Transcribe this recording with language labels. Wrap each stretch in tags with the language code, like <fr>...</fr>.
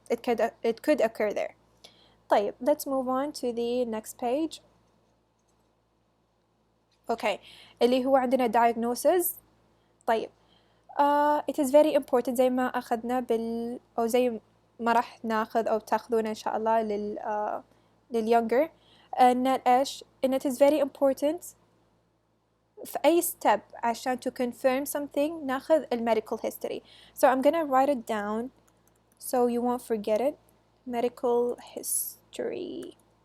<en>It could occur there.</en> <ar>طيب</ar> <en>let's move on to the next page.</en> <ar>okay اللي هو عندنا diagnosis. طيب</ar> <en>it is very important</en> <ar>زي ما أخذنا أو زي ما راح ناخذ أو تاخذونه إن شاء الله لليونجر إن إيش إن it is very important في أي step عشان</ar> <en>to confirm something</en> <ar>ناخذ medical history.</ar> <en>so I'm gonna write it down so you won't forget it. medical history.</en>